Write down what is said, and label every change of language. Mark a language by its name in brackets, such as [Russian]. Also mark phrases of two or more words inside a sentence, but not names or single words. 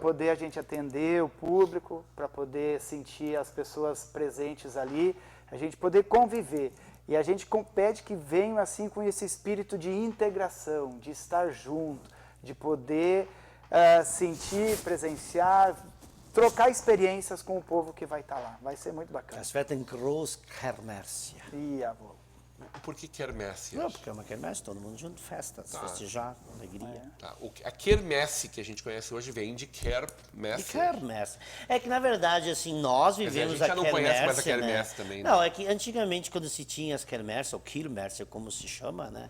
[Portuguese] poder a gente atender o público, para poder sentir as pessoas presentes ali, a gente poder conviver. E a gente pede que venham assim com esse espírito de integração, de estar junto, de poder sentir, presenciar, trocar experiências com o povo que vai estar lá. Vai ser muito bacana. [German] Das wird ein Großkermesse. [Portuguese] E avô. Por que quermesse? Não, porque é uma quermesse, todo mundo junto, festa, festejar, alegria. Tá. A quermesse que a gente conhece hoje vem de Kermesse. De quermesse. É que, na verdade, assim, nós dizer, vivemos a gente já não conhece mais a né? quermesse também, né? Não, é que antigamente, quando se tinha as quermesses, ou Kirmesse, como se chama, né?